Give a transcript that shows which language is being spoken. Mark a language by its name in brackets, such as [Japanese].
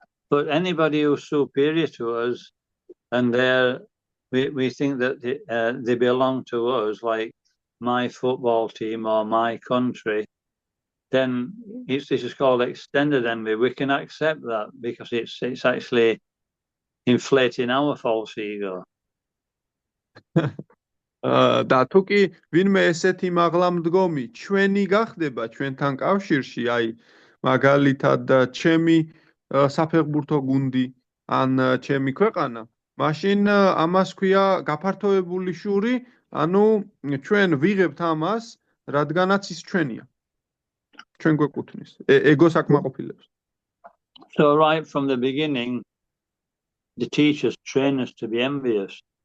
[English] But anybody who's superior to us, and we think that they belong to us, like my football team or my country, then this is called extended envy. We can accept that because it's actually inflating our false ego. [Georgian] და თუ კი ვინმე ესეთი მაღლა მდგომი ჩვენი გახდება ჩვენთან კავშირში, აი მაგალითად ჩემი საფეხბურთო გუნდი ან ჩემი ქვეყანა, მაშინ ამას ქვია გაფართოებული შური, ანუ ჩვენ ვიღებთ ამას, რადგანაც ის ჩვენია. ჩვენ გვეკუთვნის, ეგოს აკმაყოფილებს. [English] So right from the beginning, the teachers train us to be envious.